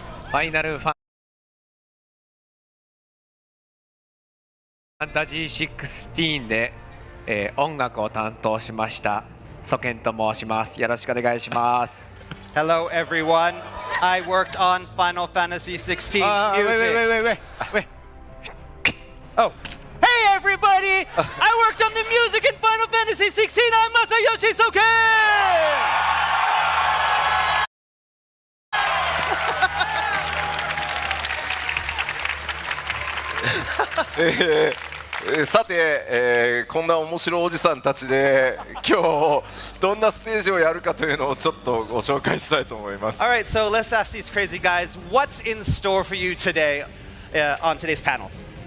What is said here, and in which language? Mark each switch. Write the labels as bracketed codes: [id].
[ja] ファイナルファンタジー16で、音楽を担当しましたソケンと申します。よろしくお願いします。 [en] Hello everyone. I worked on Final Fantasy XVI music. Wait. Oh. Hey everybody! I worked on the music in Final Fantasy XVI. I'm Masayoshi Soken! [ja] さて、こんな面白いおじさんたちで今日どんなステージをやるかというのをちょっとご紹介したいと思います。 [en] All right, so let's ask these crazy guys what's in store for you today on today's panels.